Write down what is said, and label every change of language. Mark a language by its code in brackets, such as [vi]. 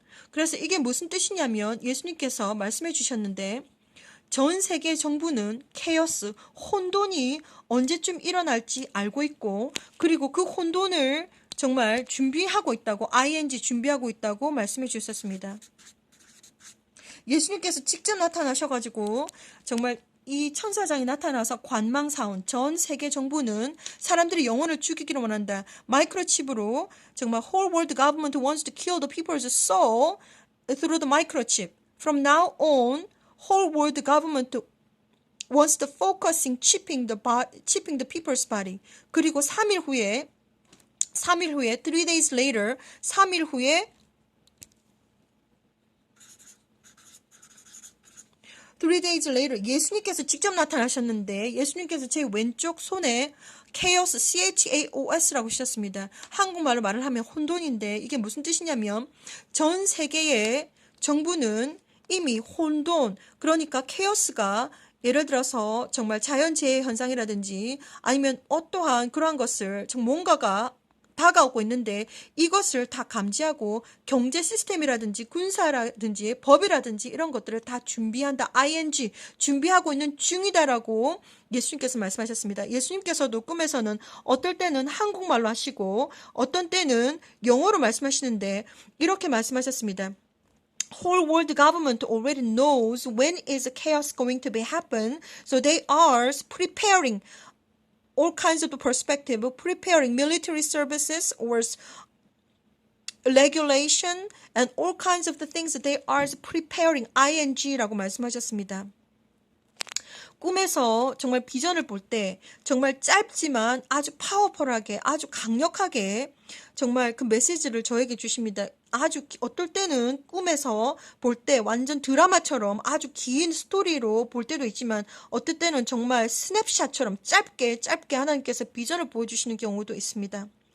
[ko] 그래서 이게 무슨 뜻이냐면 예수님께서 말씀해 주셨는데 전 세계 정부는 케오스, 혼돈이 언제쯤 일어날지 알고 있고 그리고 그 혼돈을 정말 준비하고 있다고 ing 준비하고 있다고 말씀해 주셨습니다. 예수님께서 직접 나타나셔가지고 정말 이 천사장이 나타나서 관망사원 전 세계 정부는 사람들이 영혼을 죽이기를 원한다. 마이크로칩으로 정말 [en] whole world government wants to kill the people's soul through the microchip. From now on, whole world government wants to focusing chipping the people's body. [ko] 그리고 3일 후에 [en] 3 days later, [ko] 3일 후에 3 days later, 예수님께서 직접 나타나셨는데 예수님께서 제 왼쪽 손에 chaos, CHAOS라고 쓰셨습니다. 한국말로 말을 하면 혼돈인데 이게 무슨 뜻이냐면 전 세계의 정부는 이미 혼돈, 그러니까 chaos가 예를 들어서 정말 자연재해 현상이라든지 아니면 어떠한 그러한 것을 뭔가가 다가오고 있는데 이것을 다 감지하고 경제 시스템이라든지 군사라든지 법이라든지 이런 것들을 다 준비한다. ing 준비하고 있는 중이다라고 예수님께서 말씀하셨습니다. 예수님께서도 꿈에서는 어떨 때는 한국말로 하시고 어떤 때는 영어로 말씀하시는데 이렇게 말씀하셨습니다. [en] Whole world government already knows when is chaos going to be happen, so they are preparing all kinds of perspective, preparing military services or regulation and all kinds of the things that they are preparing ing라고 [ko] 말씀하셨습니다. 꿈에서 정말 비전을 볼 때 정말 짧지만 아주 파워풀하게 아주 강력하게 정말 그 메시지를 저에게 주십니다. 아주 어떨 때는 꿈에서 볼 때 완전 드라마처럼 아주 긴 스토리로 볼 때도 있지만 어떨 때는 정말 스냅샷처럼 짧게 하나님께서 비전을 보여주시는 경우도 있습니다.